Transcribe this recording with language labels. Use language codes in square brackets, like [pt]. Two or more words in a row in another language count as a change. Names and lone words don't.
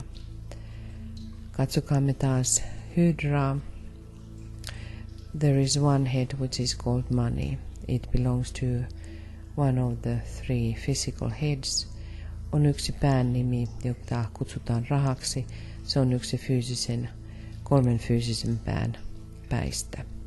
[fi] Katsokaamme taas Hydraa. [en] There is one head which is called money. It belongs to one of the three physical heads. [fi] On yksi päännimi, jota kutsutaan rahaksi. Se on yksi kolmen fyysisen pään päistä.